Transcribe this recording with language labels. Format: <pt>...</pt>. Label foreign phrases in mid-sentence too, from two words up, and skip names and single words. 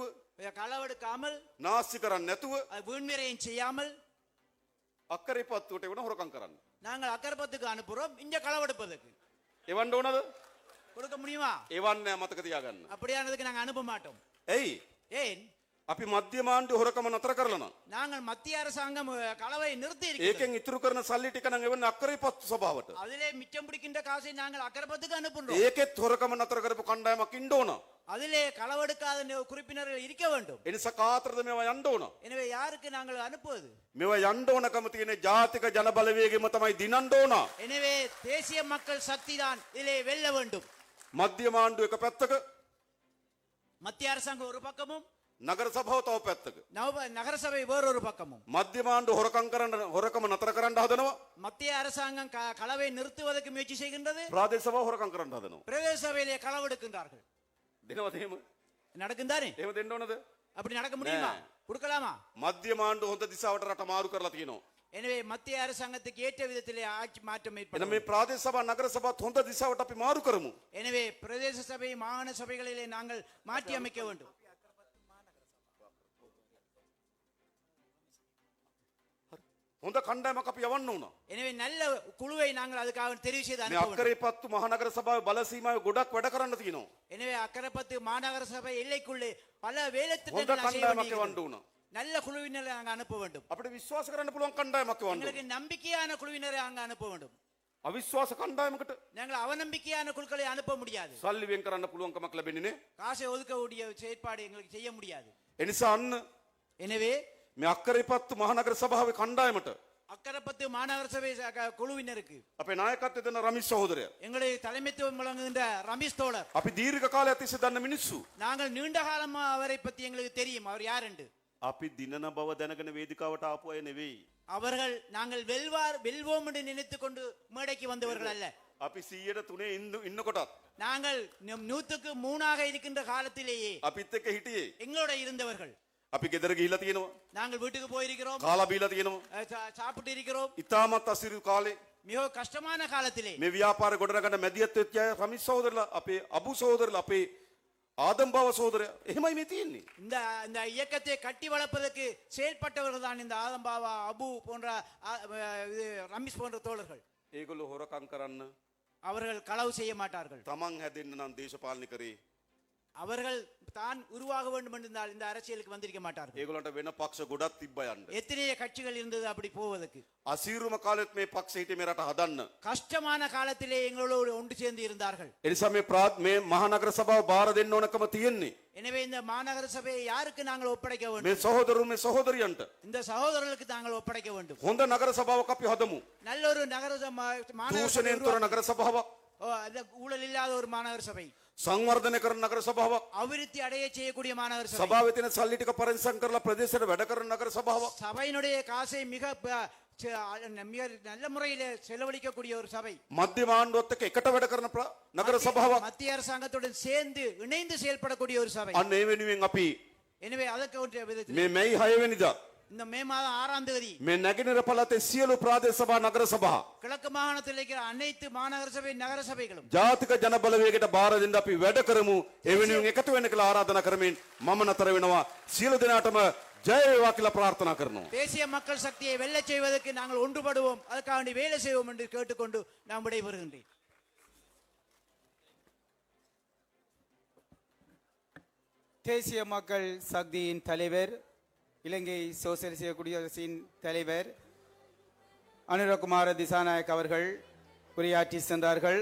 <ta>களவெடுக்காமல்</ta> <si>නාස්ති කරන්නේ නැතුව</si> <ta>அது வீண்விரையும் செய்யாமல்</ta> <si>අක්කරේපත්තුවට එවන හොරකම් කරන්න.</si> <ta>நாங்கள் அக்கரைப்பத்துக்கு அனுப்புறோம். இங்க களவெடுப்பதற்கு</ta> <si>එවන්න ඕනද?</si> <ta>கொடுக்க முடியுமா?</ta> <si>එවන්නේ මතක තියාගන්න.</si> <ta>அப்படியானதுக்கு நாங்க அனுப்ப மாட்டோம்.</ta> <si>ඇයි?</si> <ta>ஏன்?</ta> <si>අපි මධ්‍යම ආණ්ඩුව හොරකම නතර කරලා නම්</si> <ta>நாங்கள் மத்திய அரசாங்கம் களவை நிறுத்தி இருக்கிறோம்.</ta> <si>ඒකෙන් ඉතුරු කරන සල්ලි ටික නම් එවන්නේ අක්කරේපත්තු සභාවට.</si> <ta>அதிலே மிச்சம் பிடிக்கின்ற காசை நாங்கள் அக்கரைப்பத்துக்கு அனுப்புறோம்.</ta> <si>ඒකෙත් හොරකම නතර කරපු කණ්ඩායමක් ඉන්න ඕන.</si> <ta>அதிலே களவெடுக்காத குறிப்பினர்கள் இருக்க வேண்டும்.</ta> <si>එනිසා කාටද මේවා යන්න ඕන?</si> <ta>எனவே யாருக்கு நாங்கள் அனுப்புவது?</ta> <si>මේවා යන්න ඕනකම තියෙන ජාතික ජන බලවේගෙම තමයි දිනන්න ඕන.</si> <ta>எனவே தேசிய மக்கள் சக்தி தான் இதிலே வெல்ல வேண்டும்.</ta> <si>මධ්‍යම ආණ්ඩුව එක පැත්තක</si> <ta>மத்திய அரசாங்கம் ஒரு பக்கமும்</ta> <si>නගර සභාව තව පැත්තක.</si> <ta>நகரசபை வேறொரு பக்கமும்.</ta> <si>මධ්‍යම ආණ්ඩුව හොරකම නතර කරන්න හදනවා.</si> <ta>மத்திய அரசாங்கம் களவை நிறுத்துவதற்கு முயற்சி செய்கின்றது.</ta> <si>ප්‍රාදේශ සභාව හොරකම් කරන්න හදනවා.</si> <ta>பிரதேச சபையிலே களவெடுக்கின்றார்கள்.</ta> <si>දෙනවද එහෙම?</si> <ta>நடக்கும் தானே?</ta> <si>එහෙම දෙන්න ඕනද?</si> <ta>அப்படி நடக்க முடியுமா? கொடுக்கலாமா?</ta> <si>මධ්‍යම ආණ්ඩුව හොඳ දිශාවට රට මාරු කරලා තියෙනවා.</si> <ta>எனவே மத்திய அரசாங்கத்துக்கு ஏற்ற விதத்திலே ஆட்சி மாற்றம்</ta> <si>එන</si> <ta>ஏற்படும்.</ta> <si>මේ ප්‍රාදේශ සභා නගර සභාවත් හොඳ දිශාවට අපි මාරු කරමු.</si> <ta>எனவே பிரதேச சபை மாகாண சபைகளிலே நாங்கள் மாற்றி அமைக்க வேண்டும்.</ta> <si>හොඳ කණ්ඩායමක් අපි යවන්න ඕන.</si> <ta>எனவே நல்ல குழுவை நாங்கள் அதுக்காக தெரிவு செய்து</ta> <si>මේ</si> <ta>அனுப்ப வேண்டும்.</ta> <si>අක්කරේපත්තු මහනගර සභාවේ බල සීමාවේ ගොඩක් වැඩ කරන්න තියෙනවා.</si> <ta>எனவே அக்கரைப்பத்து மாநகர சபை எல்லைக்குள்ளே பல வேலை</ta> <si>හොඳ</si> <ta>திட்டங்கள் செய்ய</ta> <si>කණ්ඩායමක්</si> <ta>வேண்டியிருக்கிறது.</ta> <si>යවන්න ඕන.</si> <ta>நல்ல குழுவினரை அங்க அனுப்ப வேண்டும்.</ta> <si>අපිට විශ්වාස කරන්න පුළුවන් කණ්ඩායමක් යවන්න ඕන.</si> <ta>எங்களுக்கு நம்பிக்கையான குழுவினரை அங்க அனுப்ப வேண்டும்.</ta> <si>අවිශ්වාස කණ්ඩායමකට</si> <ta>நாங்கள் அவநம்பிக்கையான குழுக்களை அனுப்ப முடியாது.</ta> <si>සල්ලි වෙන් කරන්න පුළුවන්කමක් ලැබෙන්නේ නේ.</si> <ta>காசை ஒதுக்கக்கூடிய செயற்பாடு எங்களுக்கு செய்ய முடியாது.</ta> <si>එනිසා අන්න</si> <ta>எனவே</ta> <si>මේ අක්කරේපත්තු මහනගර සභාවේ කණ්ඩායමට</si> <ta>அக்கரப்பத்து மாநகர சபை குழுவினருக்கு</ta> <si>අපේ නායකත්වය දෙන රමිස් සහෝදරයා.</si> <ta>எங்களை தலைமைத்துவம் வழங்குகின்ற ரமேஷ் தோழர்</ta> <si>අපි දීර්ඝ කාලයක් තිස්සේ දන්න මිනිස්සු.</si> <ta>நாங்கள் நீண்ட காலமா அவரை பத்தி எங்களுக்கு தெரியும் அவர் யார் என்று</ta> <si>අපි දිනන බව දැනගෙන වේදිකාවට ආපු අය නෙවෙයි.</si> <ta>அவர்கள் நாங்கள் வெல்வோம் என்று நினைத்துக் கொண்டு மேடைக்கு வந்தவர்கள் அல்ல</ta> <si>අපි 103 ඉන්නකොටත්</si> <ta>நாங்கள் 103 இருக்கின்ற காலத்திலேயே</ta> <si>අපිත් එක්ක හිටියේ.</si> <ta>எங்களோட இருந்தவர்கள்</ta> <si>අපි ගෙදර ගිහිලා තියෙනවා.</si> <ta>நாங்கள் வீட்டுக்கு போயிருக்கிறோம்</ta> <si>කාලා බීලා තියෙනවා.</si> <ta>சாப்பிட்டு இருக்கிறோம்</ta> <si>ඉතාමත් අසිරු කාලේ</si> <ta>மிக கஷ்டமான காலத்திலே</ta> <si>මේ ව්‍යාපාර ගොඩනගන්න මැදිහත් වෙච්ච අය රමිස් සහෝදරලා අපේ අබු සහෝදරලා අපේ ආදම් බව සහෝදරයා එහෙමයි මේ තියෙන්නේ.</si> <ta>இந்த இந்த இயக்கத்தை கட்டி வளர்ப்பதற்கு செயல்பட்டவர்கள் தான் இந்த ஆதம்பாவா அபு போன்ற இது ரமேஷ் போன்ற தோழர்கள்</ta> <si>ඒගොල්ලෝ හොරකම් කරන්න</si> <ta>அவர்கள் களவு செய்ய மாட்டார்கள்</ta> <si>තමන් හැදෙන්න නම් දේශපාලනය කරේ.</si> <ta>அவர்கள் தான் உருவாக வேண்டும் என்றால் இந்த அரசியலுக்கு வந்திருக்க மாட்டார்கள்</ta> <si>ඒගොල්ලන්ට වෙන පක්ෂ ගොඩක් තිබ්බ යන්න.</si> <ta>எத்தனைய கட்சிகள் இருந்தது அப்படி போவதற்கு</ta> <si>අසීරුම කාලෙත් මේ පක්ෂ හිටියේ මේ රට හදන්න.</si> <ta>கஷ்டமான காலத்திலே எங்களோடு ஒன்று சேர்ந்து இருந்தார்கள்</ta> <si>ඒ නිසා මේ මහනගර සභාව බාර දෙන්න ඕනකම තියෙන්නේ.</si> <ta>எனவே இந்த மாநகர சபையை யாருக்கு நாங்கள் ஒப்படைக்க</ta> <si>මේ</si> <ta>வேண்டும்</ta> <si>සහෝදරුන් මේ සහෝදරියන්ට</si> <ta>இந்த சகோதரர்களுக்கு நாங்கள் ஒப்படைக்க வேண்டும்</ta> <si>හොඳ නගර සභාවක් අපි හදමු.</si> <ta>நல்ல ஒரு நகர மாநகர சபை</ta> <si>දූෂණයෙන් තොර නගර සභාවක්,</si> <ta>அந்த ஊழல் இல்லாத ஒரு மாநகர சபை</ta> <si>සංවර්ධනය කරන නගර සභාවක්,</si> <ta>அபிவிருத்தி அடைய செய்யக்கூடிய மாநகர சபை</ta> <si>සභාවේ තියෙන සල්ලි ටික පරිස්සම් කරලා ප්‍රදේශයට වැඩ කරන නගර සභාවක්.</si> <ta>சபையினுடைய காசை மிக நல்ல முறையில் செலவழிக்கக்கூடிய ஒரு சபை</ta> <si>මධ්‍යම ආණ්ඩුවත් එක්ක එකට වැඩ කරන නගර සභාවක්.</si> <ta>மத்திய அரசாங்கத்துடன் சேர்ந்து இணைந்து செயல்படக்கூடிய ஒரு சபை</ta> <si>අන්න ඒ වෙනුවෙන් අපි</si> <ta>எனவே அதற்கு ஒரு விதத்தில்</ta> <si>මේ මැයි 6 වෙනිදා</si> <ta>இந்த மே மாதம் 6ஆம் தேதி</ta> <si>මේ නැගෙනහිර පළාතේ සියලු ප්‍රාදේශ සභා නගර සභා</si> <ta>கிழக்கு மாகாணத்தில் இருக்கிற அனைத்து மாநகர சபை நகர சபைகளும்</ta> <si>ජාතික ජන බලවේගයට බාර දෙන්න අපි වැඩ කරමු. ඒ වෙනුවෙන් එකතු වෙන්න කියලා ආරාධනා කරමින් මම නතර වෙනවා. සියලු දෙනාටම ජය වේවා කියලා ප්‍රාර්ථනා කරනවා.</si> <ta>தேசிய மக்கள் சக்தியை வெல்லச் செய்வதற்கு நாங்கள் ஒன்றுபடுவோம் அதற்காக வேலை செய்வோம் என்று கேட்டுக்கொண்டு நாம் விடைபெறுகின்றேன். தேசிய மக்கள் சக்தியின் தலைவர், இலங்கை சோசியலிச குடியரசின் தலைவர் அனுரகுமார திசாநாயக் அவர்கள் உரையாற்றி சென்றார்கள்.</ta>